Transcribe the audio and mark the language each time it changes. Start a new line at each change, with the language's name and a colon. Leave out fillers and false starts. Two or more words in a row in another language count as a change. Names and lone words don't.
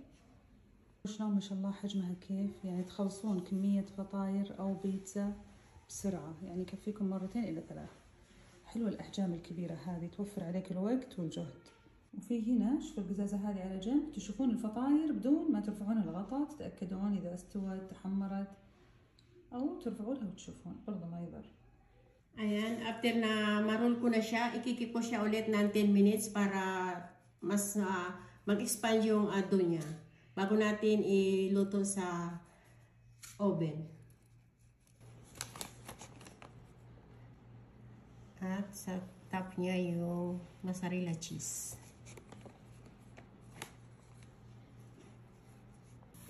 Arabic: شلون ما شاء الله حجمها كيف، يعني تخلصون كمية فطاير أو بيتزا بسرعة، يعني يكفيكم مرتين إلى 3. حلوة الأحجام الكبيرة هذه، توفر عليك الوقت والجهد. وفي هنا شوفوا القزازة هذه على جنب، تشوفون الفطاير بدون ما ترفعون الغطاء، تتأكدون إذا استوت تحمرت، أو ترفعونها وتشوفون برضه ما يضر.
Filipino: Ayan, after na ma-roll ko na siya, ikikip ko siya ulit ng 10 minutes para mas mag-expand yung dough niya bago natin iluto sa oven. At sa top niya yung
English: mozzarella cheese.